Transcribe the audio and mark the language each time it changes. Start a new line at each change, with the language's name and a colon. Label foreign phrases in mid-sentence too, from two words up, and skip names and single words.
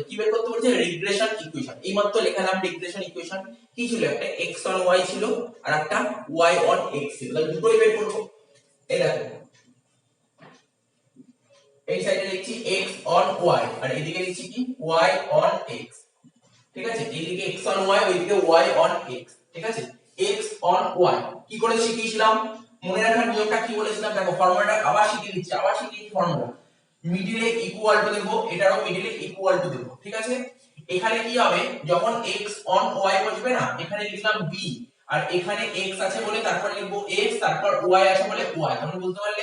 Bangla: কি বের করতে বলেছে,
English: regression equation.
Bangla: এইমাত্র লেখালাম
English: regression equation,
Bangla: কি ছিল, একটা
English: x on y
Bangla: ছিল আর একটা
English: y on x
Bangla: ছিল, তাহলে দুটোই বের করব। এই দেখো এই সাইডে লিখছি
English: x on y
Bangla: আর এদিকে লিখছি কি
English: y on x,
Bangla: ঠিক আছে, এইদিকে
English: x on y
Bangla: ওইদিকে
English: y on x,
Bangla: ঠিক আছে,
English: x on y
Bangla: কি করে শিখিয়েছিলাম, মনে রাখার নিয়মটা কি বলেছিলাম, দেখো ফর্মুলাটা আবার শিখিয়ে দিচ্ছি,
English: formula middle equal to
Bangla: দেব, এটারও
English: middle equal to
Bangla: দেব, ঠিক আছে। এখানে কি হবে, যখন
English: x on y
Bangla: বসবে না, এখানে লিখলাম b আর এখানে x আছে বলে তারপর লিখবো x, তারপর y আছে বলে y, তোমরা বুঝতে পারলে।